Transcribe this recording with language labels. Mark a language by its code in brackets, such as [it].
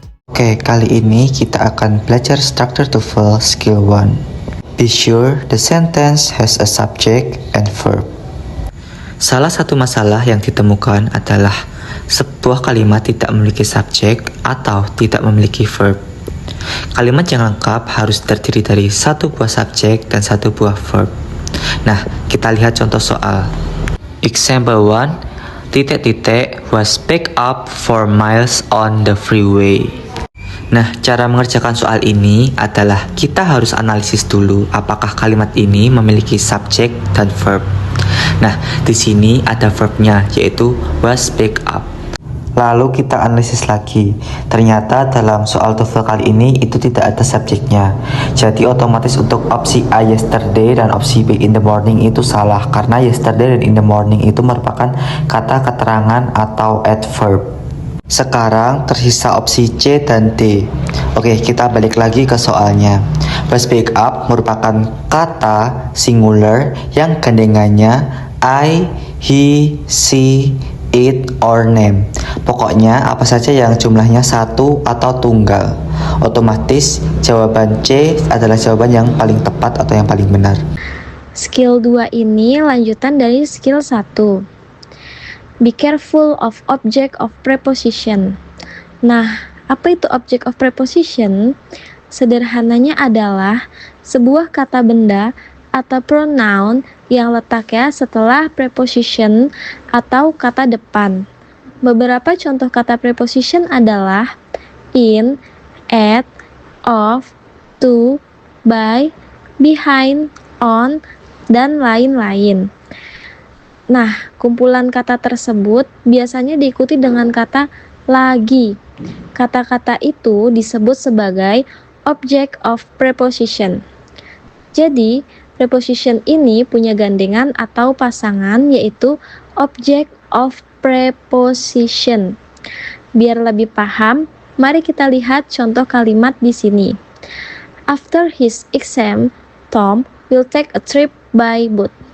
[id] Oke, kali ini kita akan belajar structure TOEFL skill 1. [en] Be sure the sentence has a subject and verb. [id] Salah satu masalah yang ditemukan adalah sebuah kalimat tidak memiliki subjek atau tidak memiliki verb. Kalimat yang lengkap harus terdiri dari satu buah subjek dan satu buah verb. Nah, kita lihat contoh soal. Example 1, ... [en] was picked up for miles on the freeway. [id] Nah, cara mengerjakan soal ini adalah kita harus analisis dulu apakah kalimat ini memiliki subjek dan verb. Nah, di sini ada verbnya yaitu was picked up. Lalu kita analisis lagi. Ternyata dalam soal TOEFL kali ini itu tidak ada subjeknya. Jadi otomatis untuk opsi A yesterday dan opsi B in the morning itu salah karena yesterday dan in the morning itu merupakan kata keterangan atau adverb. Sekarang tersisa opsi C dan D. Oke, kita balik lagi ke soalnya. Was pick up merupakan kata singular yang gandengannya [en] I, he, she, it, or name. [id] Pokoknya apa saja yang jumlahnya satu atau tunggal. Otomatis jawaban C adalah jawaban yang paling tepat atau yang paling benar. Skill 2 ini lanjutan dari skill 1. [en] Be careful of object of preposition. [id] Nah, apa itu object of preposition? Sederhananya adalah sebuah kata benda atau pronoun yang letaknya setelah preposition atau kata depan. Beberapa contoh kata preposition adalah in, at, of, to, by, behind, on, dan lain-lain. Nah, kumpulan kata tersebut biasanya diikuti dengan kata lagi. Kata-kata itu disebut sebagai object of preposition. Jadi, preposition ini punya gandengan atau pasangan yaitu object of preposition. Biar lebih paham, mari kita lihat contoh kalimat di sini. [en] After his exam, Tom will take a trip by boat.